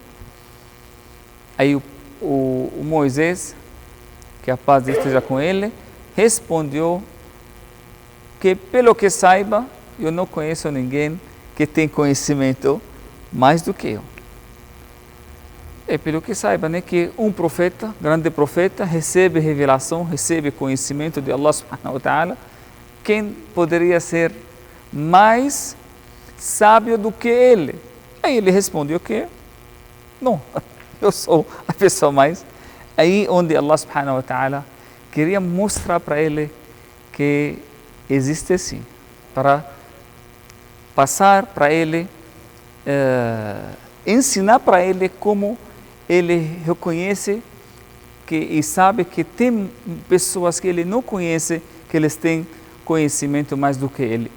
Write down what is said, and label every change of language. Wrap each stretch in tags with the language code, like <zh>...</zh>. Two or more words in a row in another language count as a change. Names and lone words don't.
<pt>Aí o Moisés, que a paz esteja com ele, respondeu que, pelo que saiba, eu não conheço ninguém que tem conhecimento mais do que eu. É pelo que saiba, né, que um profeta, grande profeta, recebe revelação, recebe conhecimento de Allah</pt> <ar>سبحانه وتعالى.</ar> <pt>Quem poderia ser mais sábio do que ele? Aí ele respondeu que não, eu sou a pessoa mais. Aí onde Allah</pt> <ar>سبحانه وتعالى</ar> <pt>queria mostrar para ele que existe sim, para passar para ele, ensinar para ele como ele reconhece e sabe que tem pessoas que ele não conhece, que eles têm conhecimento mais do que ele.</pt>